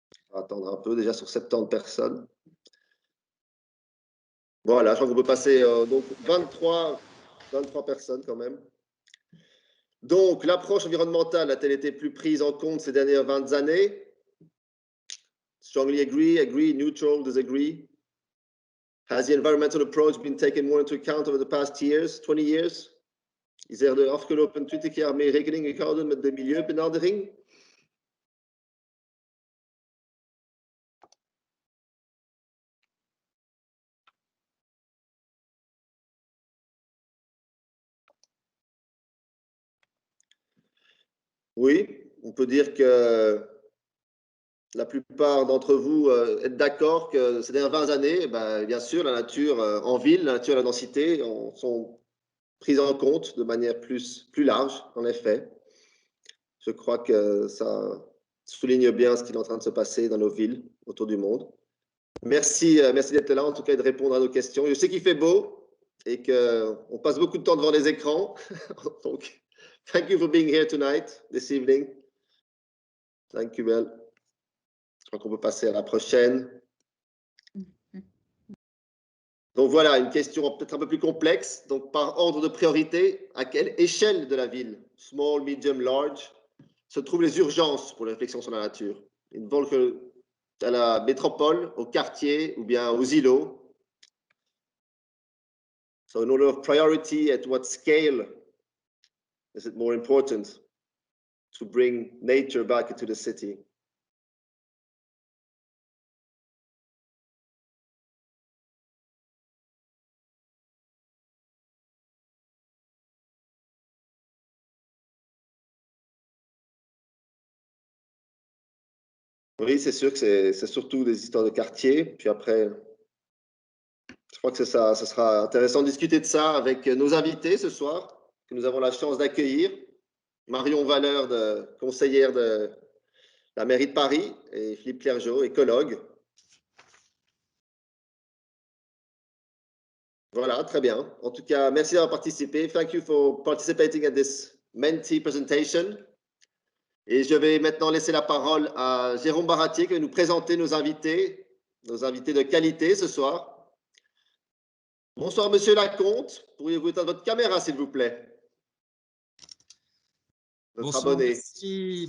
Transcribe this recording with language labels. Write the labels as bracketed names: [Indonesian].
[French] On va attendre un peu, déjà sur 70 personnes. Voilà, je crois qu'on peut passer donc 23 personnes quand même. Donc, l'approche environnementale a-t-elle été plus prise en compte ces dernières 20 années? [English] Strongly agree, agree, neutral, disagree. Has the environmental approach been taken more into account over the past years, 20 years? [Dutch] Is er de afgelopen 20 jaar meer rekening gehouden met de milieubenadering? [French] Oui, on peut dire que la plupart d'entre vous êtes d'accord que ces dernières 20 années, bien sûr, la nature en ville, la nature et la densité sont prises en compte de manière plus large, en effet. Je crois que ça souligne bien ce qui est en train de se passer dans nos villes autour du monde. Merci d'être là, en tout cas, et de répondre à nos questions. Je sais qu'il fait beau et qu'on passe beaucoup de temps devant les écrans. [English] Donc, thank you for being here tonight, this evening. Thank you, Belle. [French] Je crois qu'on peut passer à la prochaine. Donc voilà, une question peut-être un peu plus complexe. Donc par ordre de priorité, à quelle échelle de la ville, [English] small, medium, large, [French] se trouvent les urgences pour les réflexions sur la nature? Une volque à la métropole, au quartier ou bien aux îlots? [English] So in order of priority, at what scale is it more important to bring nature back into the city? [French] Oui, c'est sûr que c'est surtout des histoires de quartier. Puis après, je crois que ça sera intéressant de discuter de ça avec nos invités ce soir, que nous avons la chance d'accueillir. Marion Valeur, conseillère de la mairie de Paris, et Philippe Clergeau, écologue. Voilà, très bien. En tout cas, merci d'avoir participé. [English] Thank you for participating at this Menti presentation. [French] Et je vais maintenant laisser la parole à Jérôme Baratier qui va nous présenter nos invités de qualité ce soir. Bonsoir, Monsieur Lacomte. Pourriez-vous éteindre votre caméra, s'il vous plaît? Bonsoir, merci.